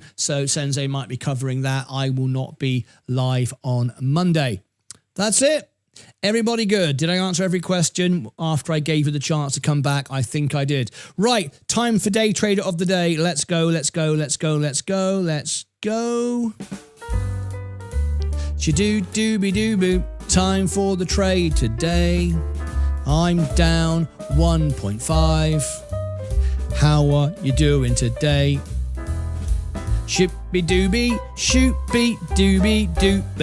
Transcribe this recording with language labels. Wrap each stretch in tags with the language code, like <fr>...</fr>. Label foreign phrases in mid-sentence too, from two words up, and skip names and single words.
<en>So Sensei might be covering that. I will not be live on Monday. That's it. Everybody good? Did I answer every question after I gave you the chance to come back? I think I did. Right. Time for Day Trader of the Day. Let's go. Let's go. Let's go. Let's go. Let's go. Shadoo-dooby-doo-boo. Time for the trade today. I'm down 1.5. How are you doing today? Shoopy dooby, shoopy dooby doo.</en>